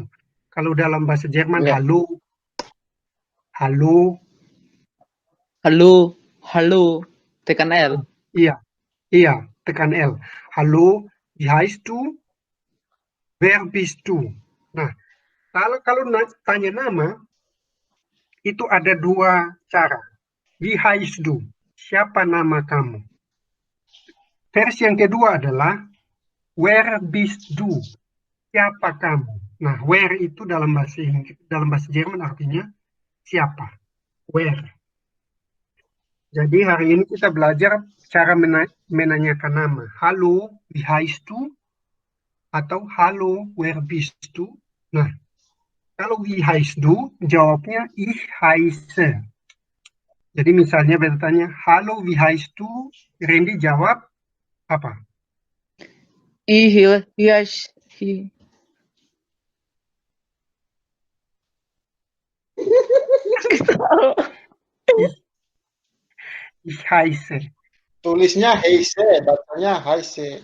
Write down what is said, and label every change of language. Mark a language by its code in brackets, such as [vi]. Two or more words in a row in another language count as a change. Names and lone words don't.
[id] Kalau dalam bahasa Jerman Ya. halo, halo. Halo, halo, tekan L. Iya, tekan L. Halo, [de] wie heißt du? Wer bist du? [id] Nah, kalau tanya nama, itu ada dua cara. [de] Wie heißt du? [id] Siapa nama kamu? Versi yang kedua adalah [de] where bist du? [id] Siapa kamu? Nah, where itu dalam bahasa Jerman artinya siapa? [de] Where. [id] Jadi hari ini kita belajar cara menanyakan nama. Halo, [de] wie heißt du? [id] Atau halo, [de] where bist du? [id] Nah, kalau [de] wie heißt du, [id] jawabnya [de] ich heiße. [id] Jadi misalnya bertanya, halo, [de] wie heißt du? [id] Randy jawab apa? Yes, [de] Ich heiße. [id] Tulisnya Heise, bacanya Heise.